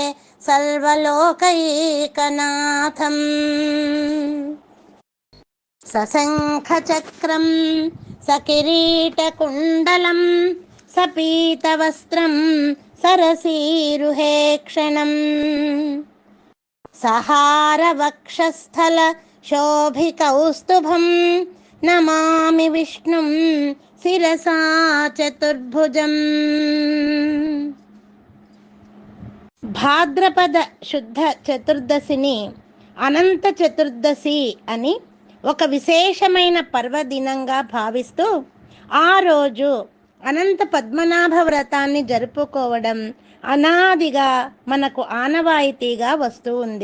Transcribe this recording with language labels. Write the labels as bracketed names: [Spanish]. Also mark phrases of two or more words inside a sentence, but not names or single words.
[Sanskrit] सर्वलोकैकनाथं सशङ्खचक्रं सकिरीटकुण्डलं सपीतवस्त्रं सरसीरुहेक्षणं सहारवक्षस्थलशोभिकौस्तुभं नमामि विष्णुं शिरसा चतुर्भुजम्। [Telugu] భాద్రపద శుద్ధ చతుర్దశిని అనంత చతుర్దశి అని ఒక విశేషమైన పర్వదినంగా భావిస్తూ ఆ రోజు అనంత పద్మనాభ వ్రతాన్ని జరుపుకోవడం అనాదిగా మనకు ఆనవాయితీగా వస్తూ ఉంది.